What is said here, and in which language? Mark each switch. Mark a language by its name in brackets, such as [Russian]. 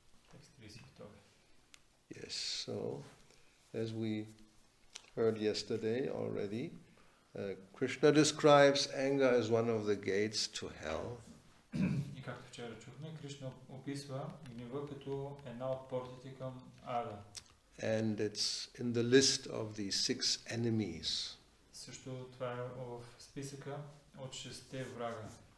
[Bulgarian] Текст 32. [English] Yes, so as we heard yesterday already, Krishna describes anger as one of the gates to hell. [Bulgarian] И както вчера чухме, Кришна описва гнева като една от портите към ада. [English] And it's in the list of the 6 enemies. [Bulgarian] Също това е в списъка от 6 врага.